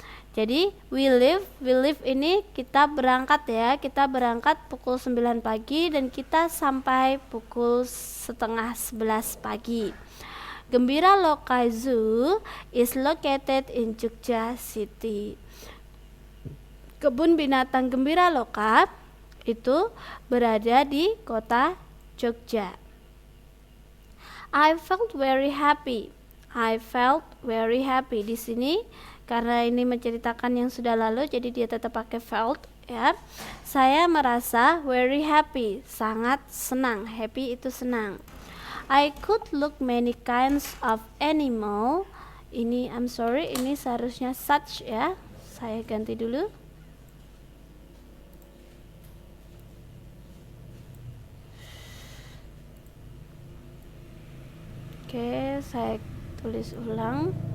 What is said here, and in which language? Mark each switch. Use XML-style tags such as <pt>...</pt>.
<id>Jadi</id> <en>we leave</en> <id>ini kita berangkat ya. Kita berangkat pukul 9 pagi dan kita sampai pukul setengah 11 pagi.</id> <en>Gembira Loka Zoo is located in Jogja City.</en> <id>Kebun binatang Gembira Loka itu berada di kota Jogja.</id> <en>I felt very happy.</en> <id>Di sini karena ini menceritakan yang sudah lalu, jadi dia tetap pakai felt ya. Saya merasa</id> <en>very happy,</en> <id>sangat senang. Happy itu senang.</id> <en>I could look many kinds of animal.</en> <id>Ini</id> <en>I'm sorry,</en> <id>ini seharusnya such ya. Saya ganti dulu. Oke, saya tulis ulang.</id>